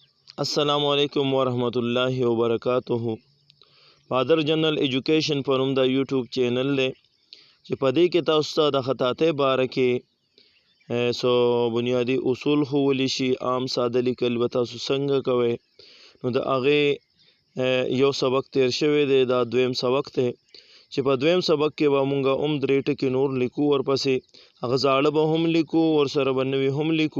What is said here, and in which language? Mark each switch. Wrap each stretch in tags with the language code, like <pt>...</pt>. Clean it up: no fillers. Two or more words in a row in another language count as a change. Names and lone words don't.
<ar>السلام علیکم ورحمۃ اللہ وبرکاتہ.</ar> <ps>فادر جنرل ایجوکیشن په نوم دا یوټیوب چینل دی چې په دې کې تاسو ته د خطاطۍ باره کې سو بنیادی اصول ښوولی شي. عام ساده لیکل به تاسو څنګه کوئ. نو د هغې یو سبق تیر شوی دی، دا دویم سبق دی چې په دویم سبق کې به مونږ درې ټکي نور لیکو، ورپسې هغه زاړه به هم لیکو، ورسره به نوي هم لیکو.</ps>